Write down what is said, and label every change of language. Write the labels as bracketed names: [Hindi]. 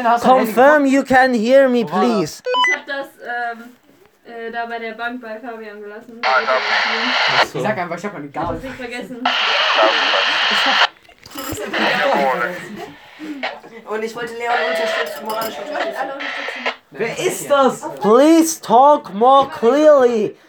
[English] Confirm you can hear me, please. [German] Ich hab das da bei der Bank bei Fabian gelassen. Ich sag einfach, ich hab meine Gabel. Ich hab's nicht vergessen. Und ich wollte Leon unterstützen, moralisch unterstützen. Wer ist das? [English] Please talk more clearly.